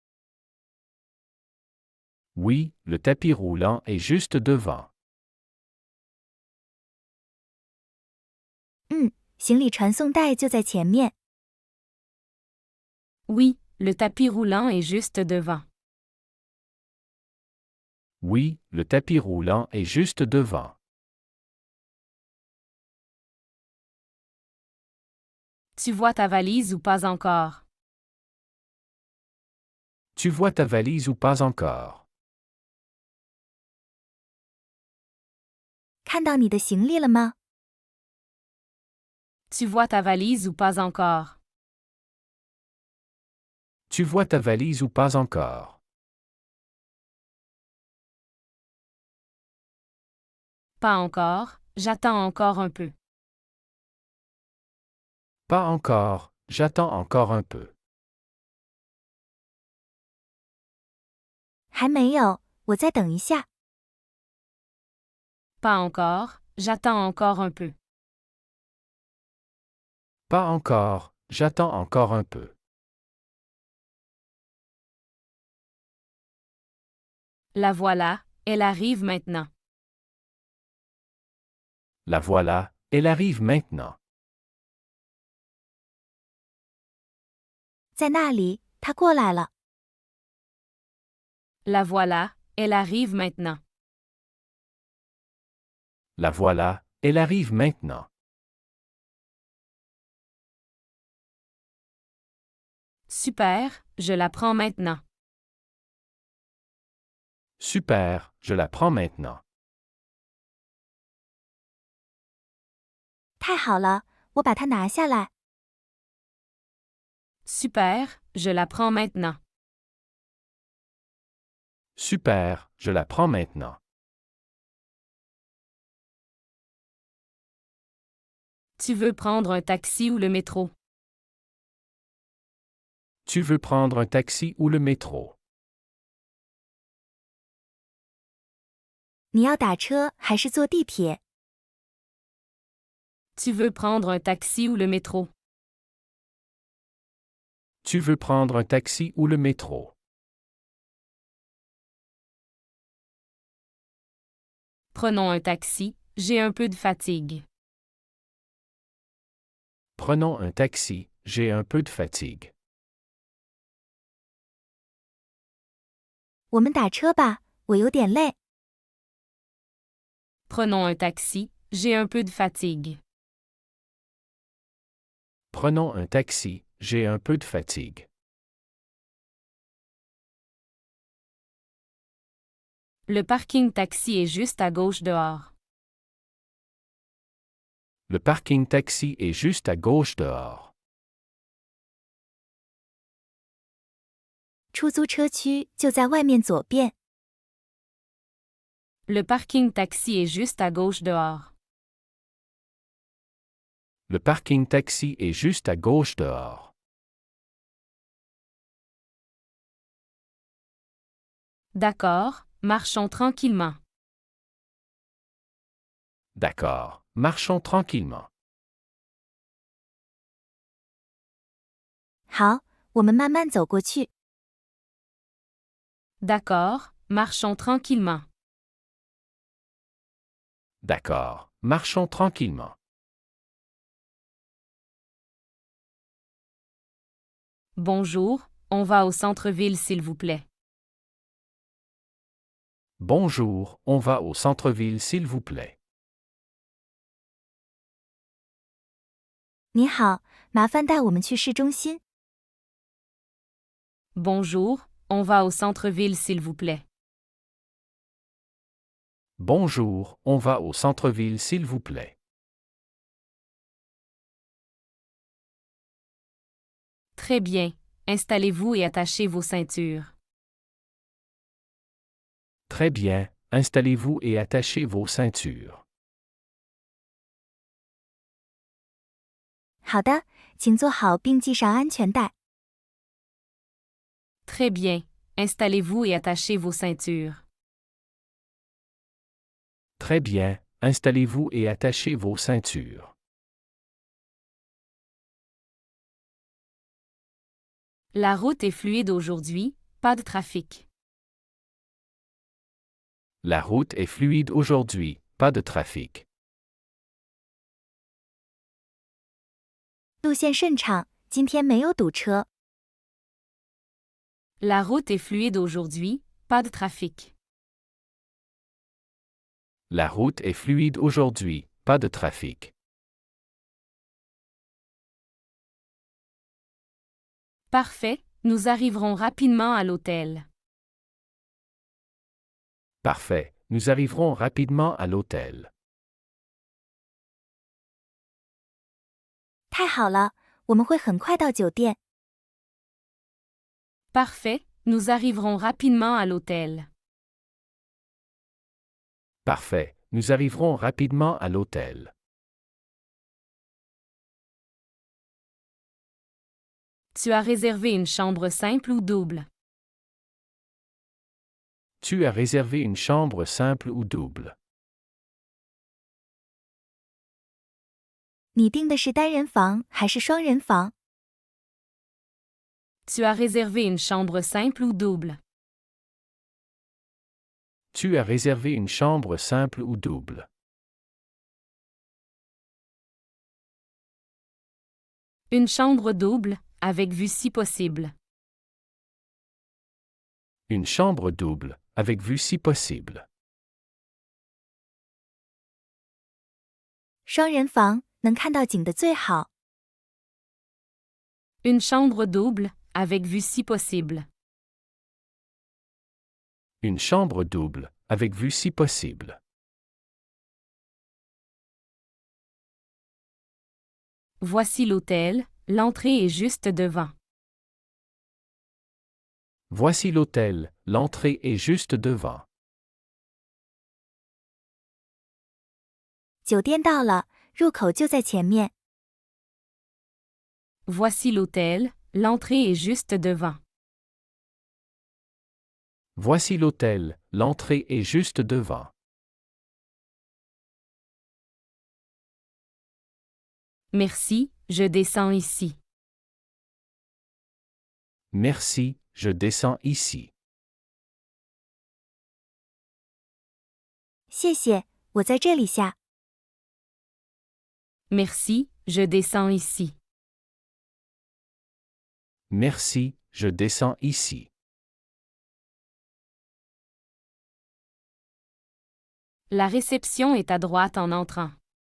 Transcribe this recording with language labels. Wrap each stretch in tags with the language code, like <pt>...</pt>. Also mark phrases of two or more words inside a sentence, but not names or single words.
<fr>Oui, le tapis roulant est juste devant.</fr> <zh>行李传送带就在前面。</zh> <fr>Oui, le tapis roulant est juste devant. Oui, le tapis roulant est juste devant. Tu vois ta valise ou pas encore? Tu vois ta valise ou pas encore?</fr> <zh>看到你的行李了吗？</zh> <fr>Tu vois ta valise ou pas encore? Tu vois ta valise ou pas encore? Pas encore, j'attends encore un peu. Pas encore, j'attends encore un peu.</fr> <zh>还没有，我再等一下。</zh> <fr>Pas encore, j'attends encore un peu. Pas encore, j'attends encore un peu. La voilà, elle arrive maintenant. La voilà, elle arrive maintenant.</fr> <zh>在那里，他过来了。</zh> <fr>La voilà, elle arrive maintenant. La voilà, elle arrive maintenant. Super, je la prends maintenant. Super, je la prends maintenant.</fr> <zh>太好了，我把它拿下来。</zh> <fr>Super, je la prends maintenant. Super, je la prends maintenant. Tu veux prendre un taxi ou le métro? Tu veux prendre un taxi ou le métro?</fr> <zh>你要打车还是坐地铁？</zh> <fr>Tu veux prendre un taxi ou le métro? Tu veux prendre un taxi ou le métro? Prenons un taxi, j'ai un peu de fatigue. Prenons un taxi, j'ai un peu de fatigue.</fr> <zh>我们打车吧，我有点累。</zh> <fr>Prenons un taxi, j'ai un peu de fatigue. Prenons un taxi, j'ai un peu de fatigue. Le parking taxi est juste à gauche dehors. Le parking taxi est juste à gauche dehors.</fr> <zh>出租车区就在外面左边。</zh> <fr>Le parking taxi est juste à gauche dehors. Le parking taxi est juste à gauche dehors. D'accord, marchons tranquillement. D'accord, marchons tranquillement.</fr> <zh>好，我们慢慢走过去。</zh> <fr>D'accord, marchons tranquillement. D'accord, marchons tranquillement. Bonjour, on va au centre-ville s'il vous plaît. Bonjour, on va au centre-ville s'il vous plaît.</fr> <zh>你好，麻烦带我们去市中心。</zh> <fr>Bonjour, on va au centre-ville s'il vous plaît. Bonjour, on va au centre-ville s'il vous plaît. Très bien, installez-vous et attachez vos ceintures. Très bien, installez-vous et attachez vos ceintures.</fr> <zh>好的，请坐好并系上安全带。</zh> <fr>Très bien, installez-vous et attachez vos ceintures. Très bien, installez-vous et attachez vos ceintures. La route est fluide aujourd'hui, pas de trafic. La route est fluide aujourd'hui, pas de trafic.</fr> <zh>路线顺畅，今天没有堵车。</zh> <fr>La route est fluide aujourd'hui, pas de trafic. La route est fluide aujourd'hui, pas de trafic. Parfait, nous arriverons rapidement à l'hôtel. Parfait, nous arriverons rapidement à l'hôtel.</fr> <zh>太好了，我们会很快到酒店。</zh> <fr>Parfait, nous arriverons rapidement à l'hôtel. Parfait, nous arriverons rapidement à l'hôtel. Tu as réservé une chambre simple ou double? Tu as réservé une chambre simple ou double?</fr> <zh>你订的是单人房还是双人房？</zh> <fr>Tu as réservé une chambre simple ou double? Tu as réservé une chambre simple ou double? Une chambre double, avec vue si possible. Une chambre double, avec vue si possible.</fr> <zh>双人房能看到景的最好。</zh> <fr>Une chambre double, avec vue si possible. Une chambre double, avec vue si possible. Voici l'hôtel, l'entrée est juste devant. Voici l'hôtel, l'entrée est juste devant.</fr> <zh>酒店到了，入口就在前面。</zh> <fr>Voici l'hôtel, l'entrée est juste devant. Voici l'hôtel, l'entrée est juste devant. Merci, je descends ici. Merci, je descends ici.</fr> <zh>谢谢，我在这里下。</zh> <fr>Merci, je descends ici. Merci, je descends ici. La réception est à droite en entrant.</fr>